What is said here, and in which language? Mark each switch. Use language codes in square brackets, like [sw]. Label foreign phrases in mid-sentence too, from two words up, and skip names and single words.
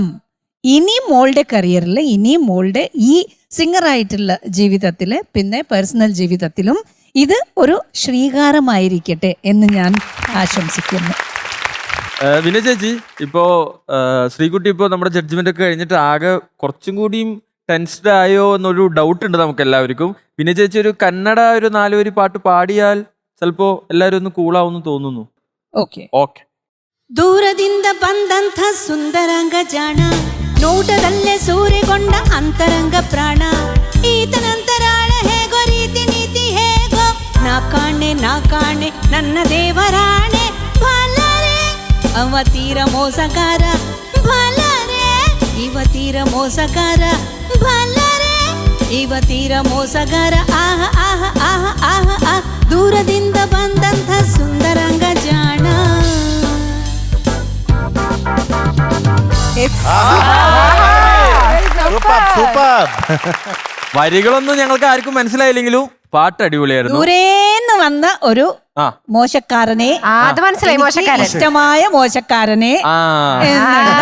[ml] ഇനി മോളുടെ കരിയറിൽ, ഇനി മോളുടെ ഈ സിംഗറായിട്ടുള്ള ജീവിതത്തിൽ, പിന്നെ പേഴ്സണൽ ജീവിതത്തിലും ഇത് ഒരു ശ്രീകാരമായിരിക്കട്ടെ എന്ന് ഞാൻ ആശംസിക്കുന്നു. വിനയ് ചേച്ചി, ഇപ്പോ ശ്രീകുട്ടി ഇപ്പോൾ നമ്മുടെ ജഡ്ജ്മെന്റ് ഒക്കെ കഴിഞ്ഞിട്ട് ആകെ കുറച്ചും കൂടിയും ടെൻസ്ഡ് ആയോ എന്നൊരു ഡൗട്ട് ഉണ്ട് നമുക്ക് എല്ലാവർക്കും. വിനയ് ചേച്ചി ഒരു കന്നഡ ഒരു 4 വരി പാട്ട് പാടിയാൽ ചിലപ്പോ എല്ലാവരും ഒന്ന് കൂളാവുന്നു തോന്നുന്നു. ഓക്കെ. [kn] ದೂರದಿಂದ ಬಂದಂಥ ಸುಂದರಂಗ ಜಾಣ, ನೋಟದಲ್ಲೇ ಸೂರೆಗೊಂಡ ಅಂತರಂಗ ಪ್ರಾಣ, ಈತನಂತರಾಳ ಹೇಗೋ ರೀತಿ ನೀತಿ ಹೇಗೋ, ನಾ ಕಾಣೆ ನನ್ನ ದೇವರಾಣೆ, ಭಲರೆ ಅವ ತೀರ ಮೋಸಗಾರ, ಭಲರೆ ಇವ ತೀರ ಮೋಸಗಾರ, ಭಲರೆ ಇವ ತೀರ ಮೋಸಗಾರ, ಆಹ ಆಹ ಆಹ ಆಹ ಆಹ, ದೂರದಿಂದ ಬಂದಂಥ ಸುಂದರಂಗ ಜಾಣ. [ml] വരികളൊന്നും ഞങ്ങൾക്ക് ആർക്കും മനസ്സിലായില്ലെങ്കിലും പാട്ട് അടിപൊളിയായിരുന്നു. ദൂരേന്ന് വന്ന ഒരു ആ. മോശക്കാരനെ, അത് മനസ്സിലായി, എനിക്ക് മോശക്കാരൻ. ഇഷ്ടമായ മോശക്കാരനെ ആ എന്നുണ്ട്.